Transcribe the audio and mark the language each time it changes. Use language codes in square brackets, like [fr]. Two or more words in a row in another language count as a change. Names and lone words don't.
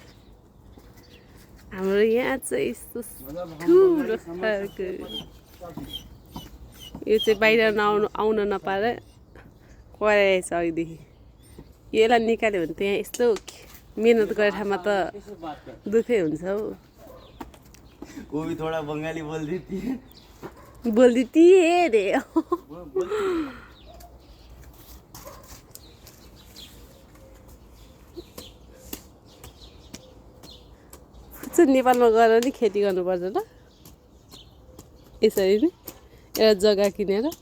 [ne] हाम्रो यहाँ चाहिँ यस्तो ठुलो खालको यो चाहिँ बाहिर आउन नपाएर कराएछ अघिदेखि। यसलाई निकाल्यो भने त्यहाँ यस्तो मेहनत गरेर ठाउँमा त दुःखै हुन्छ हौ। [hi] वो भी थोड़ा बंगाली बोल देती है। [ne] बोल्दी रे नेपालमा गएर नि खेती गर्नुपर्छ ल यसरी नै एउटा जग्गा किनेर।